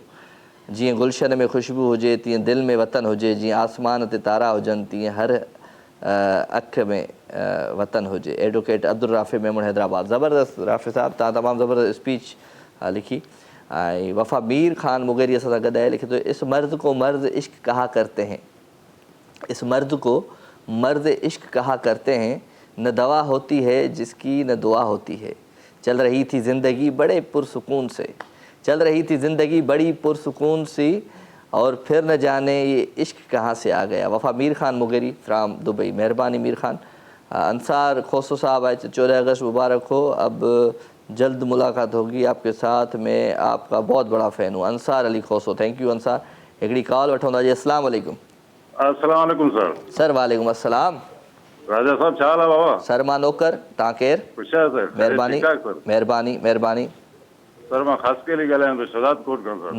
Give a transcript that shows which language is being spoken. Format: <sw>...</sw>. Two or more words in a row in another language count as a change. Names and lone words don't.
<sd>जीअं गुलशन में ख़ुशबू हुजे, तीअं दिलि में वतन हुजे। जीअं आसमान ते तारा हुजनि, तीअं हर अख में वतन हुजे। एडवोकेट अब्दुल राफ़े मेमण हैदराबाद। ज़बरदस्त राफ़े साहब, तव्हां तमामु ज़बरदस्त स्पीच लिखी। ऐं वफ़ा मीर ख़ान मुगेरी असां सां गॾु आहे, लिखे थो,</sd> <ur>اس مرد کو مرد عشق کہا کرتے ہیں، اس مرد کو مرد عشق کہا کرتے ہیں، نہ دوا ہوتی ہے جس کی نہ دعا ہوتی ہے. چل رہی تھی زندگی بڑے پرسکون سے، چل رہی تھی زندگی بڑی پرسکون سی، اور پھر نہ جانے یہ عشق کہاں سے آ گیا.</ur> <sd>वफ़ा मीर ख़ान मुगेरी फ्राम दुबई। मेहरबानी मीर ख़ान।</sd> <ur>انصار کھوسو صاحب آئے، 14 اگست مبارک ہو، اب جلد ملاقات ہوگی آپ کے ساتھ، میں آپ کا بہت بڑا فین ہوں.</ur> <en>अंसार अली खोसो, thank you अंसार।</en> <sd>हिकिड़ी कॉल वठूं था जी।</sd> <ar>السلام عليكم. السلام عليكم सर। सर وعليكم السلام.</ar> <sd>राजा साहब छा हाल आहे बाबा? सर मां नौकर, तव्हां केरु? ख़ुशि सर। महिरबानी महिरबानी महिरबानी। सर मां ख़ासि केली ॻाल्हायां थो, शहदाद कोट खां सर।</sd>